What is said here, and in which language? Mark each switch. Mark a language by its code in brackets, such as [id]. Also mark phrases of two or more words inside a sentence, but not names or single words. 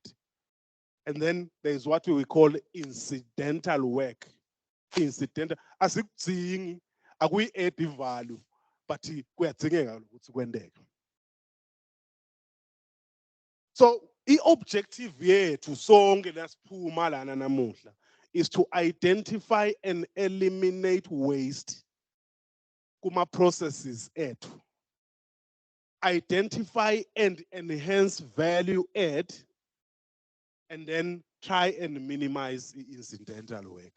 [en] And then there's what we call incidental work. Incidental, as if seeing we add the value, but we are thinking so the objective here to [ss] sonke lasiphuma lana namuhla [en] is to identify and eliminate waste [ss] kuma processes ethu. [en] Identify and enhance value add, and then try and minimize the incidental work.